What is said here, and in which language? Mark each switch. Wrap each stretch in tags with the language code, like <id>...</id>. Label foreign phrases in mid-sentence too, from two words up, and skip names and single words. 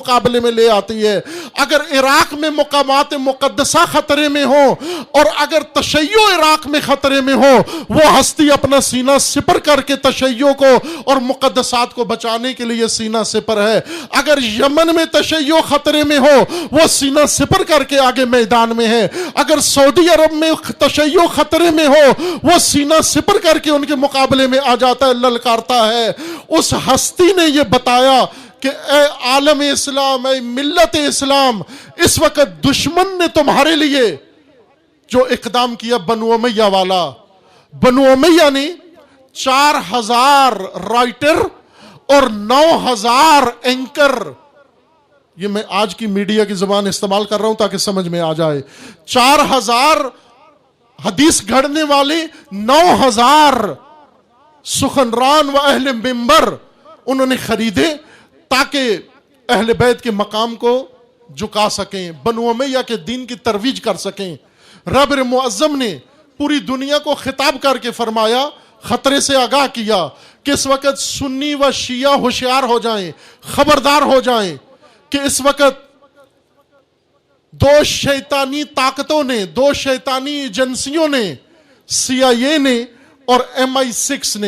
<ur>مقابلے میں لے آتی ہے، اگر عراق میں مقامات مقدسہ خطرے میں ہو اور اگر تشیع عراق میں خطرے میں ہو وہ ہستی اپنا سینہ سپر کرکے تشیع کو اور مقدسات کو بچانے کے لیے سینہ سپر ہے، اگر یمن میں تشیع خطرے میں ہو وہ سینہ سپر کرکے آگے میدان میں ہے، اگر سعودی عرب میں تشیع خطرے میں ہو وہ سینہ سپر کرکے ان کے مقابلے میں آ جاتا ہے، للکارتا ہے. اس ہستی نے یہ بتایا کہ اے عالم اسلام، اے ملت اسلام، اس وقت دشمن نے تمہارے لیے جو اقدام کیا بنو امیہ والا، بنو امیہ نے 4000 رائٹر اور 9000 اینکر. یہ میں آج کی میڈیا کی زبان استعمال کر رہا ہوں تاکہ سمجھ میں آ جائے. 4000 حدیث گھڑنے والے، 9000 سخنران و اہل منبر انہوں نے خریدے تاکہ اہل بیت کے مقام کو جھکا سکیں، بنو امیہ کے دین کی ترویج کر سکیں. رب معظم نے پوری دنیا کو خطاب کر کے فرمایا، خطرے سے آگاہ کیا کہ اس وقت سنی و شیعہ ہوشیار ہو جائیں، خبردار ہو جائیں کہ اس وقت دو شیطانی طاقتوں نے، دو شیطانی ایجنسیوں نے، CIA نے اور MI6 نے.</ur>